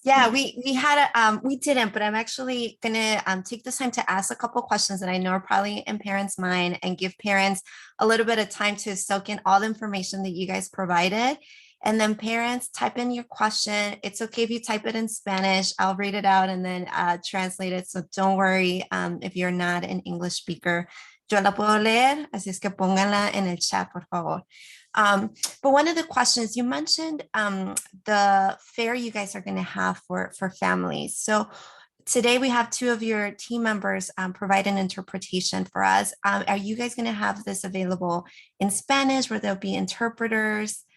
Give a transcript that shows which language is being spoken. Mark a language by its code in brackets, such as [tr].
[en] Yeah, we didn't, but I'm actually gonna take this time to ask a couple questions that I know are probably in parents' mind and give parents a little bit of time to soak in all the information that you guys provided. And then parents, type in your question. It's okay if you type it in Spanish. I'll read it out and then translate it. So don't worry if you're not an English speaker. [es] Yo la puedo leer, así es que pónganla en el chat, por favor. [en] But one of the questions you mentioned, the fair you guys are going to have for families. So today we have two of your team members provide an interpretation for us. Are you guys going to have this available in Spanish where there'll be interpreters?